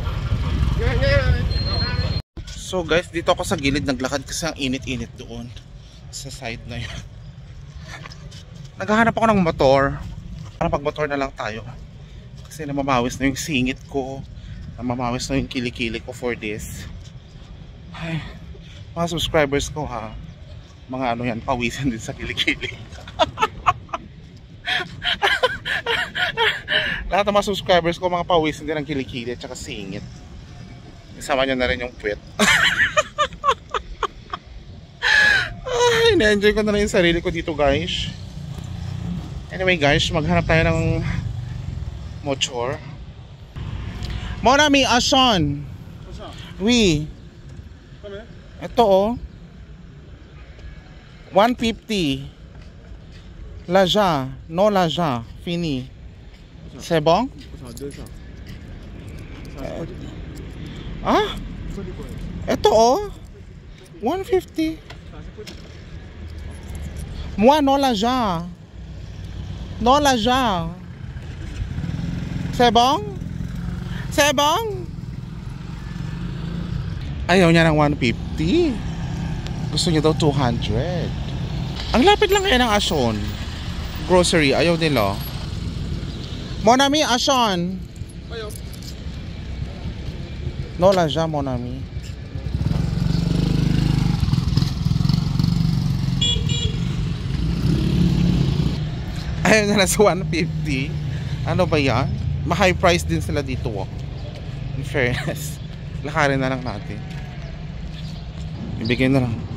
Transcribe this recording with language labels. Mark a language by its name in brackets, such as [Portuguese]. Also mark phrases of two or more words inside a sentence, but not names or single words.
[English] So guys, [Filipino] dito ako sa gilid naglakad kasi ang init-init doon sa side na yun. Naghahanap ako ng motor. Para pag-motor na lang tayo. Kasi namamawis na yung singit ko. Namamawis na yung kilikili ko [English] for this. [Filipino] Ay, mga subscribers ko ha. Mga ano yan, pawisan din sa kilikili. Lahat ng mga subscribers ko, mga pawisan din ang kilikili at saka singit. Isama nyo na rin yung puwet. Ay, na-enjoy ko na rin yung sarili ko dito guys. [English] Anyway guys, [Filipino] maghanap tayo ng motor. [French] Mon ami, Ashon. Oui. [Filipino] Ito oh. 150. Laja. No laja. Fini. [French] C'est bon? [Filipino] Ah? Ito oh. [French] 150. Moi non l'argent. Non l'argent. C'est bon? C'est bon? [Filipino] Ayaw niya ng 150. Gusto niya daw 200. Ang lapit lang kaya ng Action grocery. Ayaw nila. [French] Mon ami, Action. Non l'argent, mon ami. [Filipino] Ayaw nila sa 150. Ano ba yan? Ma- [English] high price [Filipino] din sila dito. [English] In fairness. [Filipino] Lakarin na lang natin. Ibigay na lang.